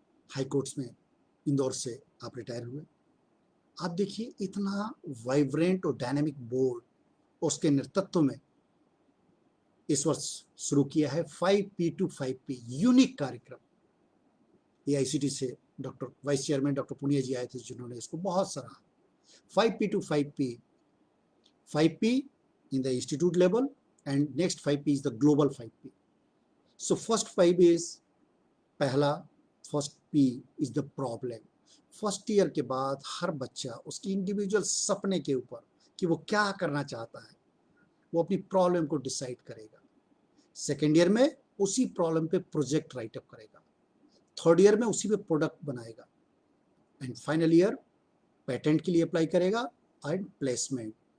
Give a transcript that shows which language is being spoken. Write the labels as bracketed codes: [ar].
[hi] High courts में इंदौर से आप रिटायर हुए। आप देखिए इतना वाइब्रेंट और डायनेमिक बोर्ड, उसके नेतृत्व में इस वर्ष शुरू किया है 5P to 5P यूनिक कार्यक्रम। एआईसीटी से doctor vice chairman doctor Punia जी आए थे जिन्होंने इसको बहुत सराहा। [en] 5P to 5P, 5P in the institute level and next 5P is the global 5P. So first 5 is पहला, first P is the problem. [hi] First year के बाद हर बच्चा उसकी इंडिविजुअल सपने के ऊपर कि वो क्या करना चाहता है, वो अपनी प्रॉब्लम को डिसाइड करेगा। सेकेंड ईयर में उसी प्रॉब्लम पे प्रोजेक्ट राइटअप करेगा। थर्ड ईयर में उसी पे प्रोडक्ट बनाएगा। एंड फाइनल ईयर पेटेंट के लिए अप्लाई करेगा एंड प्लेसमेंट।